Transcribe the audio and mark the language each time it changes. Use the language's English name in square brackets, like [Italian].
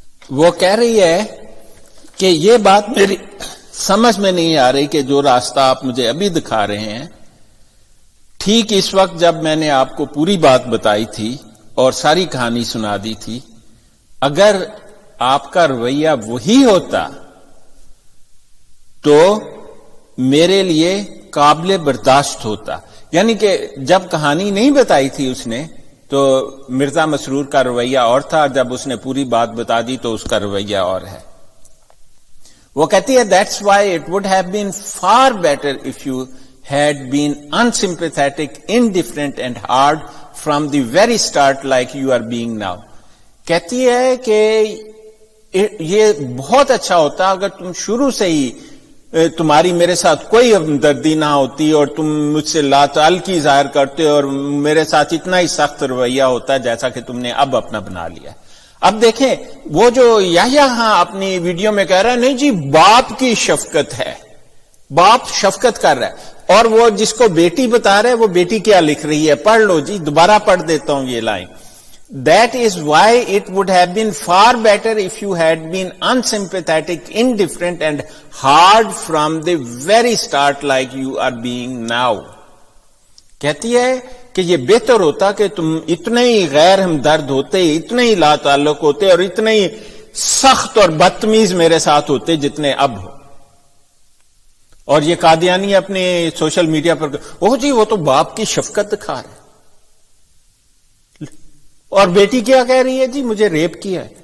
[Urdu] وہ کہہ رہی ہے کہ یہ بات میری سمجھ میں نہیں آ رہی کہ جو راستہ آپ مجھے ابھی دکھا رہے ہیں ٹھیک اس وقت جب میں نے آپ کو پوری بات بتائی تھی اور ساری کہانی سنا دی تھی، اگر آپ کا رویہ وہی ہوتا تو میرے لیے قابل برداشت ہوتا. یعنی کہ جب کہانی نہیں بتائی تھی اس نے تو مرزا مسرور کا رویہ اور تھا، جب اس نے پوری بات بتا دی تو اس کا رویہ اور ہے. وہ کہتی ہے [English] That's why it would have been far better if you had been unsympathetic, indifferent and hard from the very start like you are being now. [Urdu] کہتی ہے کہ یہ بہت اچھا ہوتا اگر تم شروع سے ہی تمہاری میرے ساتھ کوئی ہمدردی نہ ہوتی اور تم مجھ سے لا تعلقی ظاہر کرتے اور میرے ساتھ اتنا ہی سخت رویہ ہوتا جیسا کہ تم نے اب اپنا بنا لیا. اب دیکھیں وہ جو یحییٰ اپنی ویڈیو میں کہہ رہا ہے نہیں جی باپ کی شفقت ہے، باپ شفقت کر رہا ہے، اور وہ جس کو بیٹی بتا رہے وہ بیٹی کیا لکھ رہی ہے پڑھ لو جی، دوبارہ پڑھ دیتا ہوں یہ line. [English] That is why it would have been far better if you had been unsympathetic, indifferent and hard from the very start like you are being now. [Urdu] کہتی ہے کہ یہ بہتر ہوتا کہ تم اتنے ہی غیر ہمدرد ہوتے، اتنے ہی لا تعلق ہوتے اور اتنے ہی سخت اور بدتمیز میرے ساتھ ہوتے جتنے اب ہو. اور یہ قادیانی اپنے سوشل میڈیا پر اوہ جی وہ تو باپ کی شفقت دکھا رہے، اور بیٹی کیا کہہ رہی ہے جی مجھے ریپ کیا ہے.